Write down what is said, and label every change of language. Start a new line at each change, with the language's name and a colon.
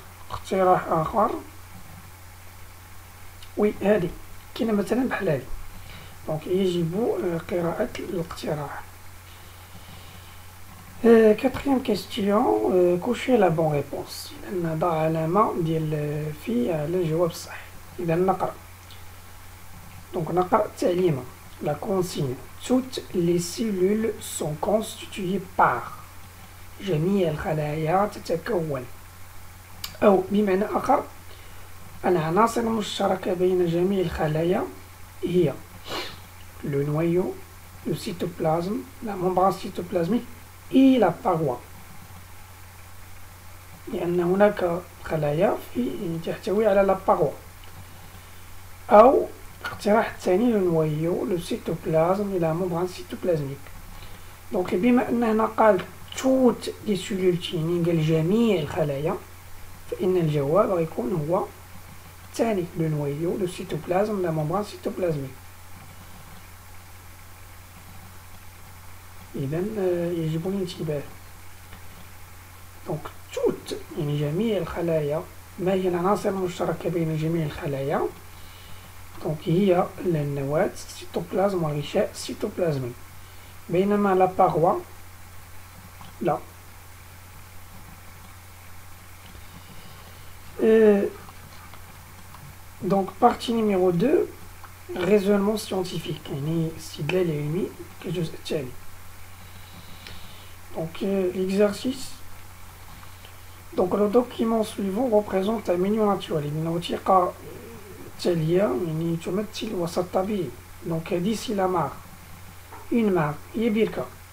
Arabic: اقتراح آخر وي هادي كاينة مثلا بحال هادي. دونك يجب قراءة الاقتراح.
French: Quatrième question, cochez la bonne réponse.
Arabic: إذا نضع علامة ديال في على الجواب الصحيح. إذا نقرأ. دونك نقرأ التعليمة.
French: La consigne. Toutes les cellules sont constituées par
Arabic: جميع الخلايا تتكون. أو بمعنى آخر العناصر المشتركة بين جميع الخلايا هي
French: le noyau, le cytoplasme, la membrane cytoplasmique et la paroi.
Arabic: لأن هناك خلايا تحتوي على la paroi. أو الاقتراح الثاني
French: le noyau, le cytoplasme et la membrane cytoplasmique.
Arabic: دونك بما أن هنا قال
French: toutes les cellules
Arabic: يعني قال جميع الخلايا، فإن الجواب غيكون هو الثاني
French: le noyau, le cytoplasme, la membrane cytoplasmique.
Arabic: إذا يجب الانتباه. دونك توت يعني جميع الخلايا. ما هي العناصر المشتركة بين جميع الخلايا؟ دونك هي النواة، السيتوبلازم والغشاء السيتوبلازمي. بينما لا باغوا لا.
French: Donc partie numéro 2 raisonnement scientifique
Arabic: يعني استدلال علمي كالجزء التالي.
French: Donc l'exercice. Donc le document suivant représente un milieu naturel.
Arabic: يعني وثيقة تالية يعني تمثل وسط طبيعي.
French: Donc d'ici la mare. Une mare
Arabic: هي بركة.